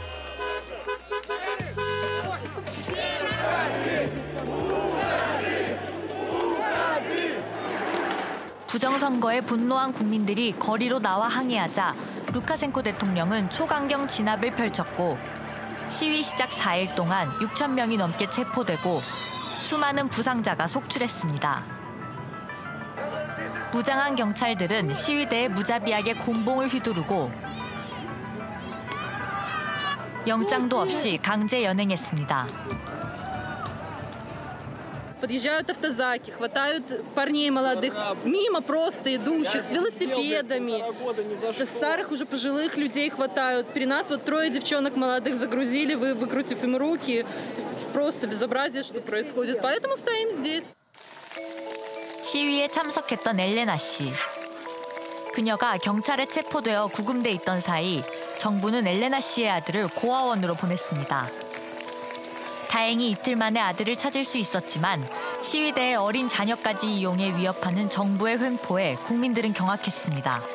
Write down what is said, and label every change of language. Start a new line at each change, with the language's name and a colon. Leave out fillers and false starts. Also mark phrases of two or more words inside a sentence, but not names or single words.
Korean: 부정선거에 분노한 국민들이 거리로 나와 항의하자 루카셴코 대통령은 초강경 진압을 펼쳤고 시위 시작 4일 동안 6천 명이 넘게 체포되고 수많은 부상자가 속출했습니다. 무장한 경찰들은 시위대에 무자비하게 곤봉을 휘두르고 영장도 없이 강제 연행했습니다.
Russian: Подъезжают автозаки, хватают парней молодых, мимо просто идущих, с велосипедами. Старых уже пожилых людей хватают. При нас вот 3 девчонок молодых загрузили, выкрутив им руки. Просто безобразие, что происходит. Поэтому стоим здесь.
Korean: 시위에 참석했던 엘레나 씨. 그녀가 경찰에 체포되어 구금돼 있던 사이 정부는 엘레나 씨의 아들을 고아원으로 보냈습니다. 다행히 이틀 만에 아들을 찾을 수 있었지만 시위대의 어린 자녀까지 이용해 위협하는 정부의 횡포에 국민들은 경악했습니다.